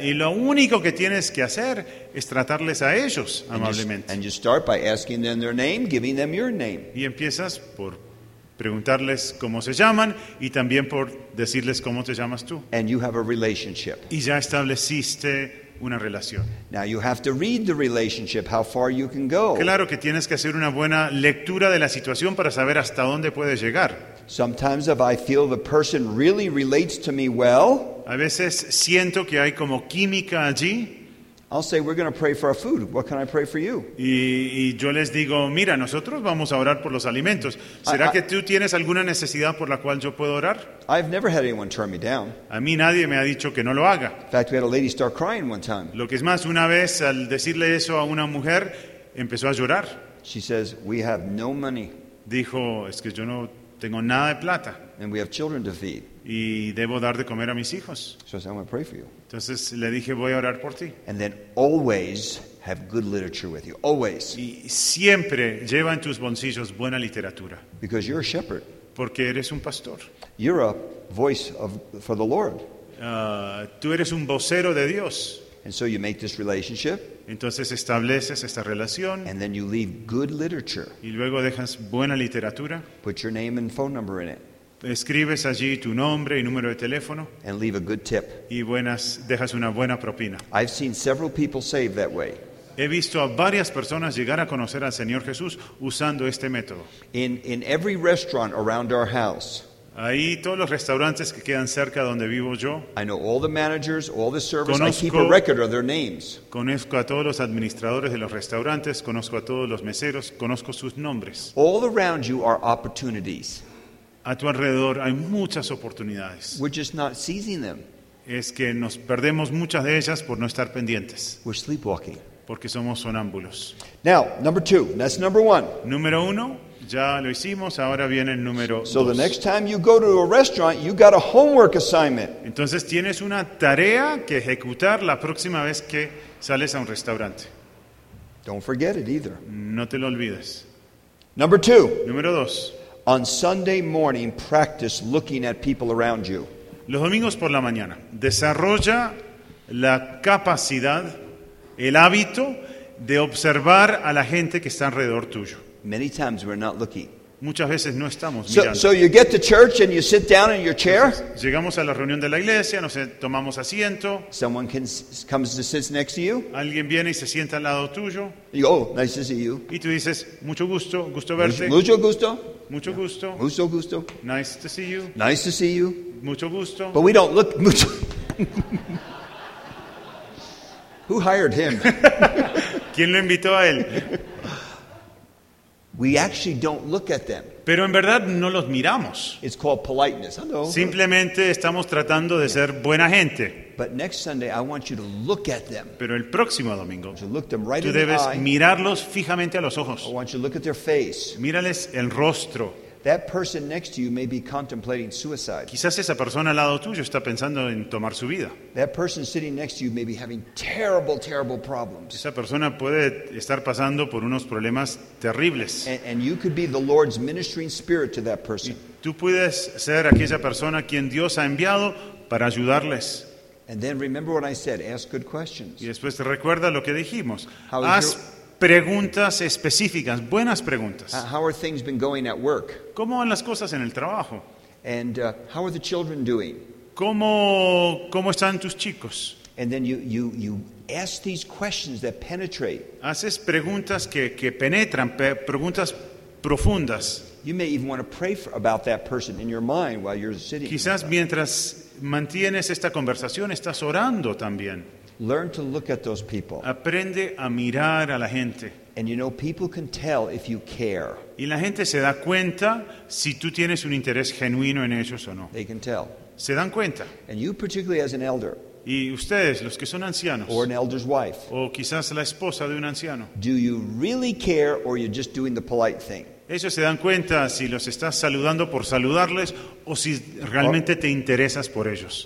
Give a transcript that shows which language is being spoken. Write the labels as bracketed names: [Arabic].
[Spanish] Y lo único que tienes que hacer es tratarles a ellos amablemente. [English] And you start by asking them their name, giving them your name. [Spanish] Y empiezas por preguntarles cómo se llaman y también por decirles cómo te llamas tú. [English] And you have a relationship. [Spanish] Y ya estableciste una relación. [English] Now you have to read the relationship, how far you can go. [Spanish] Claro que tienes que hacer una buena lectura de la situación para saber hasta dónde puedes llegar. [English] Sometimes if I feel the person really relates to me well, [Spanish] a veces siento que hay como química allí. [English] I'll say we're going to pray for our food. What can I pray for you? [Spanish] Y yo les digo, mira, nosotros vamos a orar por los alimentos. ¿Será que tú tienes alguna necesidad por la cual yo puedo orar? [English] I've never had anyone turn me down. [Spanish] A mí nadie me ha dicho que no lo haga. [English] In fact, we had a lady start crying one time. [Spanish] Lo que es más, una vez al decirle eso a una mujer, empezó a llorar. [English] She says, we have no money. [Spanish] Dijo, es que yo no tengo nada de plata. [English] And we have children to feed. [Spanish] Y debo dar de comer a mis hijos. [English] So I said, I'm going to pray for you. [Spanish] Entonces le dije, voy a orar por ti. [English] And then always have good literature with you. Always. [Spanish] Y siempre lleva en tus bolsillos buena literatura. [English] Because you're a shepherd. [Spanish] Porque eres un pastor. [English] You're a voice for the Lord. [Spanish] Tú eres un vocero de Dios. [English] And so you make this relationship. [Spanish] Entonces estableces esta relación. [English] And then you leave good literature. [Spanish] Y luego dejas buena literatura. [English] Put your name and phone number in it. [Spanish] Escribes allí tu nombre y número de teléfono. [English] And leave a good tip. [Spanish] Y dejas una buena propina. [English] I've seen several people saved that way. [Spanish] He visto a varias personas llegar a conocer al Señor Jesús usando este método. [English] In every restaurant around our house. [Spanish] Ahí todos los restaurantes que quedan cerca donde vivo yo. [English] I know all the managers, all the servers. I keep a record of their names. [Spanish] Conozco a todos los administradores de los restaurantes, conozco a todos los meseros, conozco sus nombres. [English] All around you are opportunities. [Spanish] A tu alrededor hay muchas oportunidades. [English] We're just not seizing them. [Spanish] Es que nos perdemos muchas de ellas por no estar pendientes. [English] We're sleepwalking. [Spanish] Porque somos sonámbulos. [English] Now, number two. That's number one. [Spanish] Número uno. Ya lo hicimos. Ahora viene el número [English] dos. So the next time you go to a restaurant, you got a homework assignment. [Spanish] Entonces tienes una tarea que ejecutar la próxima vez que sales a un restaurante. [English] Don't forget it either. [Spanish] No te lo olvides. [English] Number two. [Spanish] Número dos. [English] On Sunday morning, practice looking at people around you. [Spanish] Los domingos por la mañana, desarrolla la capacidad, el hábito de observar a la gente que está alrededor tuyo. [English] Many times we're not looking. [Spanish] Muchas veces no estamos mirando. [English] So you get to church and you sit down in your chair. [Spanish] Entonces, llegamos a la reunión de la iglesia, nos tomamos asiento. [English] Someone comes to sit next to you. [Spanish] Alguien viene y se sienta al lado tuyo. [English] You go, nice to see you. [Spanish] Y tú dices, mucho gusto, gusto verte. Mucho gusto. Mucho gusto. Mucho gusto. [English] Nice to see you. Nice to see you. [Spanish] Mucho gusto. [English] But we don't look mucho. Who hired him? [Spanish] ¿Quién lo invitó a él? [English] We actually don't look at them. [Spanish] Pero en verdad no los miramos. [English] It's called politeness. Hello. [Spanish] Simplemente estamos tratando de ser buena gente. [English] But next Sunday I want you to look at them. [Spanish] Pero el próximo domingo, [English] you look them right [Spanish] tú [English] in [Spanish] debes [English] the eye. [Spanish] Mirarlos fijamente a los ojos. [English] I want you to look at their face. [Spanish] Mírales el rostro. [English] That person next to you may be contemplating suicide. [Spanish] Quizás esa persona al lado tuyo está pensando en tomar su vida. [English] That person sitting next to you may be having terrible, terrible problems. [Spanish] Esa persona puede estar pasando por unos problemas terribles. [English] And you could be the Lord's ministering spirit to that person. [Spanish] Y tú puedes ser aquella persona quien Dios ha enviado para ayudarles. [English] And then remember what I said, ask good questions. [Spanish] Y después recuerda lo que dijimos. Preguntas específicas, buenas preguntas. [English] How are things been going at work? [Spanish] ¿Cómo van las cosas en el trabajo? [English] And how are the children doing? [Spanish] ¿Cómo están tus chicos? [English] And then you ask these questions that penetrate. [Spanish] Haces preguntas que penetran, preguntas profundas. [English] You may even want to pray about that person in your mind while you're sitting. [Spanish] Quizás mientras mantienes esta conversación estás orando también. [English] Learn to look at those people. [Spanish] Aprende a mirar a la gente. [English] And you know, people can tell if you care. [Spanish] Y la gente se da cuenta si tú tienes un interés genuino en ellos o no. [English] They can tell. [Spanish] Se dan cuenta. [English] And you particularly as an elder. [Spanish] Y ustedes, los que son ancianos. [English] Or an elder's wife. [Spanish] O quizás la esposa de un anciano. [English] Do you really care or you're just doing the polite thing? [Spanish] Ellos se dan cuenta si los estás saludando por saludarles o si realmente te interesas por ellos.